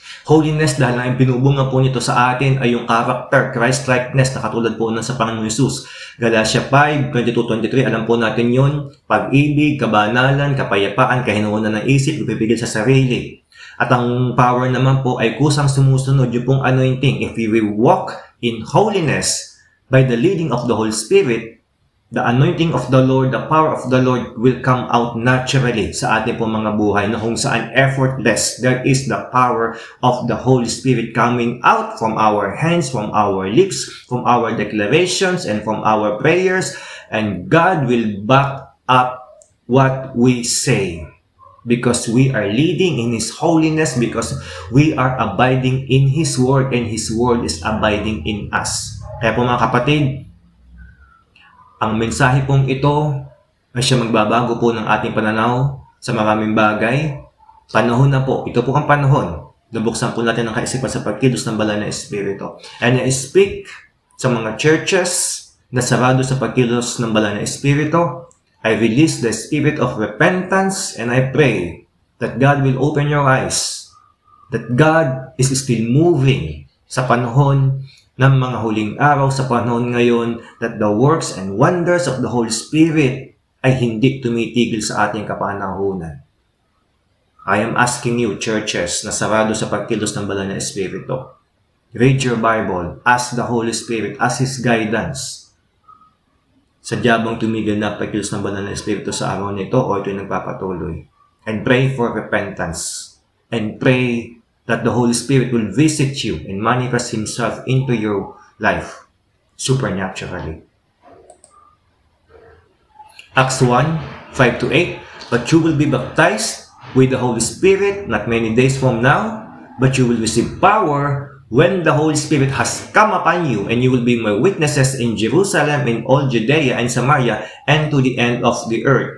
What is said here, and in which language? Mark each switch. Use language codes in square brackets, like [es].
[tl] Holiness, dahil ang pinubunga po nito sa atin ay yung character, Christ-likeness, na katulad po nun sa Panginoon Jesus. Galatia 5:22-23, alam po natin yun, pag-ibig, kabanalan, kapayapaan, kahinuunan ng isip, ipipigil sa sarili. At ang power naman po ay kusang sumusunod, yung pong anointing. [en] If we will walk in holiness by the leading of the Holy Spirit, the anointing of the Lord, the power of the Lord will come out naturally [tl] sa ating pong mga buhay na kung saan [en] effortless, there is the power of the Holy Spirit coming out from our hands, from our lips, from our declarations, and from our prayers, and God will back up what we say because we are leading in His holiness, because we are abiding in His Word, and His Word is abiding in us. [tl] Kaya po mga kapatid, ang mensahe pong ito ay siya magbabago po ng ating pananaw sa maraming bagay. Panahon na po. Ito po ang panahon. Nabuksan po natin ang kaisipan sa pagkilos ng banal na Espiritu. [en] And I speak [tl] sa mga churches na sarado sa pagkilos ng banal na Espiritu. [en] I release the spirit of repentance and I pray that God will open your eyes. That God is still moving [tl] sa panahon ng mga huling araw, sa panahon ngayon, [en] that the works and wonders of the Holy Spirit [tl] ay hindi tumitigil sa ating kapanahunan. [en] I am asking you, churches, [tl] na sarado sa pagkilos ng banal na Espiritu, [en] read your Bible, ask the Holy Spirit, ask His guidance. [tl] Sadya bang tumigil na pagkilos ng banal na Espiritu sa araw nito o ito'y nagpapatuloy? [en] And pray for repentance. And pray that the Holy Spirit will visit you and manifest Himself into your life supernaturally. Acts 1:5-8, but you will be baptized with the Holy Spirit not many days from now, but you will receive power when the Holy Spirit has come upon you, and you will be my witnesses in Jerusalem, in all Judea and Samaria, and to the end of the earth.